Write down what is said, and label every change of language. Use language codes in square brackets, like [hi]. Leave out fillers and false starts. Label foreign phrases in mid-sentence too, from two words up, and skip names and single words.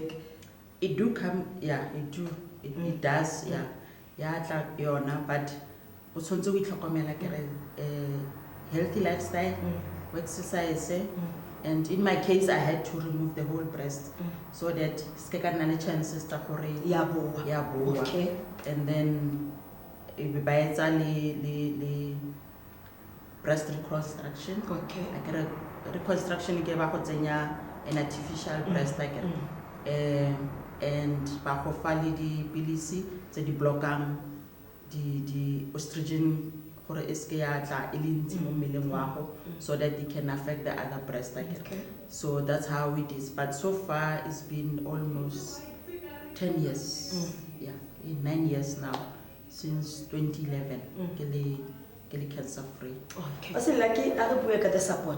[en] It do come, it does, but also we talk about healthy lifestyle, exercise, and in my case I had to remove the whole breast so that chances to okay. And then by the breast reconstruction. Okay. I get a reconstruction gave an artificial breast and [tn] bakofali di pilisi tse di blockang [en] the estrogen [tn] gore eske ya tla elintsi mo mmeleng wa go [en] so that it can affect the other breast okay. So that's how it is, but so far it's been almost 10 years 9 years now since 2011 kele cancer free. Okay. Also lucky the support.